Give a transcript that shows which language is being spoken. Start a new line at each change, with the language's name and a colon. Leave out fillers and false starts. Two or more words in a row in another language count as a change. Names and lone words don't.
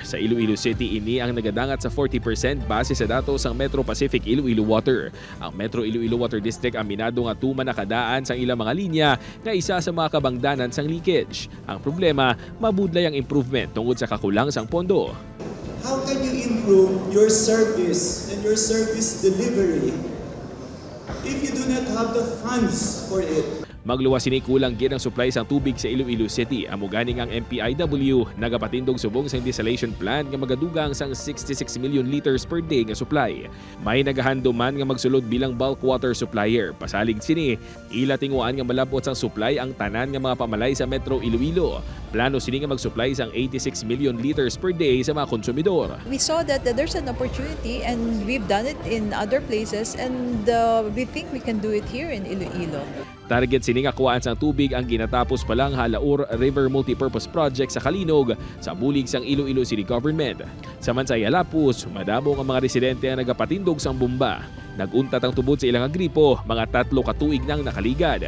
Hiligaynon: Sa Iloilo City, ini ang nagadangat sa 40% base sa datos ng Metro Pacific Iloilo Water. Ang Metro Iloilo Water District aminado nga tuman nakadaan sa ilang mga linya nga isa sa mga kabangdanan sang leakage. Ang problema, mabudlay ang improvement tungod sa kakulang sang pondo.
English: How can you improve your service and your service delivery if you do not have the funds for it?
Hiligaynon: Magluwas sini kulang gid ang supply sang tubig sa Iloilo City. Amo ganing ang MPIW nagapatindog subong sang
English: desalination plant
Hiligaynon: nga magadugang sang 66
English: million liters per day
Hiligaynon: nga supply. May nagahanduman nga magsulod bilang
English: bulk water supplier.
Hiligaynon: Pasalig sini, ila tinguan nga malabot sang supply ang tanan nga mga pamalay sa Metro Iloilo. Plano sini nga mag-supply sang 86
English: million liters per day
Hiligaynon: sa mga konsumidor.
English: We saw that there's an opportunity and we've done it in other places and we think we can do it here in Iloilo.
Hiligaynon: Target sini nga kuhaan sang tubig ang ginatapos pa lang Halaur River Multipurpose Project sa Kalinog sa bulig sang Iloilo City Government. Sa Mansaya, Lapuz, madamo ang mga residente ang nagapatindog sang bomba. Naguntat ang tubod sa ilang gripo, mga 3 katuig nang nakaligad.